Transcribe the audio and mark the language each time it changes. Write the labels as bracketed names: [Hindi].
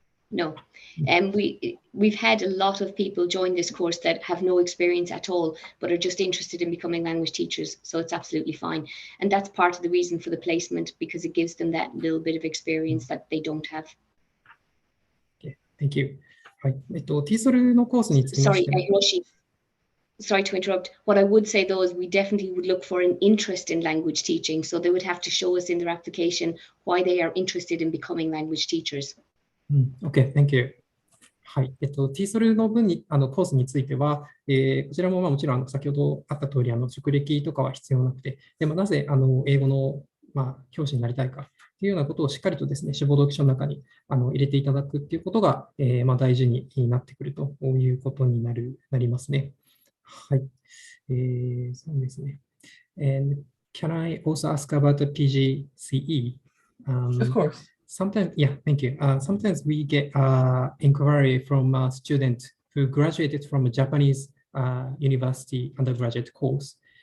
[English] No, we've had a lot of people join this course that have no experience at all, but are just interested in becoming language teachers. So it's absolutely fine. And that's part of the reason for the placement, because it gives them that little bit of experience that they don't have. Okay, thank you. はい。 [Japanese] TESOL のコースにつきまして。 [English] Sorry to interrupt. What I would say though is we definitely would look for an interest in language teaching. So they would have to show us in their application why they are interested in becoming language teachers. Okay, thank you. はい。 [Japanese] TESOL のコースについては、こちらももちろん先ほどあった通り、職歴とかは必要なくて、でもなぜ英語の教師になりたいかというようなことをしっかりとですね、志望動機書の中に入れていただくということが、大事になってくるということになりますね。はい。そうですね。 [English] And can I also ask about the Pgce? Of course. Sometimes, yeah, thank you. Sometimes we get inquiry from a student who graduated from a Japanese university undergraduate course.